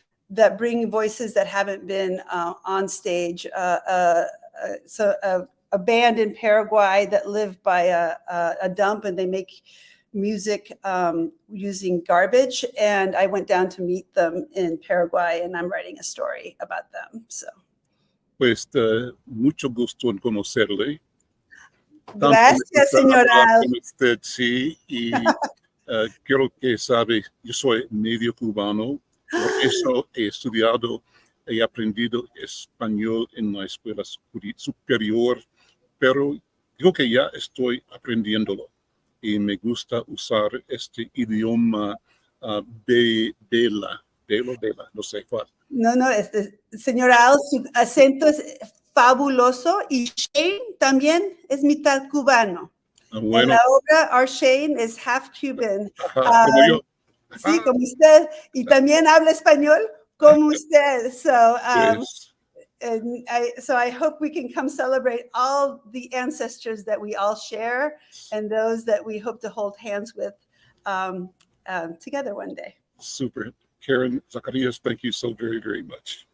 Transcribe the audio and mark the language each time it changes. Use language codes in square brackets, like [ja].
[en] that bring voices that haven't been on stage. So a band in Paraguay that live by a dump, and they make music using garbage. And I went down to meet them in Paraguay, and I'm writing a story about them. So. [es] Pues mucho gusto en conocerle. Gracias, señora. Con usted, sí, y quiero que sabe, yo soy medio cubano, por eso he estudiado y aprendido español en la escuela superior, pero digo que ya estoy aprendiéndolo y me gusta usar este idioma bela, no sé cuál. No, señora Al, su acento es fabuloso, y Shane también es mitad cubano. Bueno. En la obra, [en] our [es] Shane es [en] half Cuban. [es] Como yo. Sí, como usted. Y también habla español como usted. [en] So, Yes. so I hope we can come celebrate all the ancestors that we all share, and those that we hope to hold hands with together one day. Super. Karen Zacarías, thank you so very, very much.